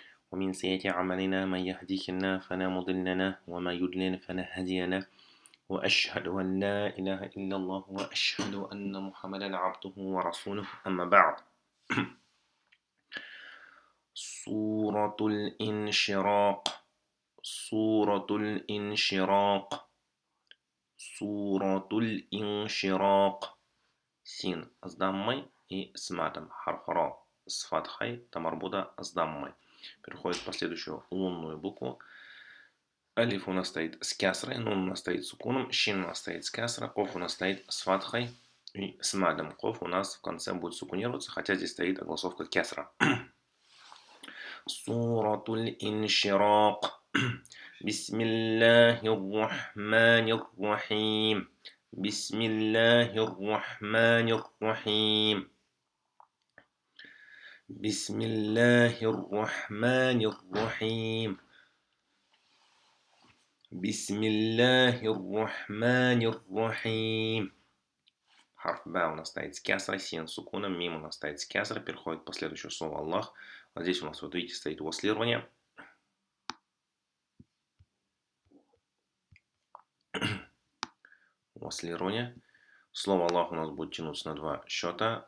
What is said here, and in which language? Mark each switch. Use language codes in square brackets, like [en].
[ar] ومن سيئات أعمالنا من يهديه الله فلا مضل له وما يضلل فلا هادي له وأشهد أن لا إله إلا الله وأشهد أن محمدا عبده ورسوله أما بعد سورة الإنشراق سورة الإنشراق سورة الإنشراق سين [ru] с даммой и с матом. Харф ра с фатхой, тамарбуда с даммой. Переходит в последующую лунную букву. Алиф у нас стоит с кясрой, нун у нас стоит с сукуном, щин у нас стоит с кясрой, коф у нас стоит с фатхой и с мадом. Коф у нас в конце будет сукунироваться, хотя здесь стоит огласовка кясра. [ar] Суратуль инширак. Бисмиллахир-рахманир-рахим. بسم الله الرحمن الرحيم بسم الله الرحمن الرحيم بسم الله الرحمن الرحيم. [ru] Харф Ба у нас стоит с кясрой, син с сукуном, мим у нас стоит с кясрой, переходит по следующему слову Аллах. Вот здесь у нас, вот видите, стоит вослирование. Вослирование. Слово Аллах у нас будет тянуться на два счета.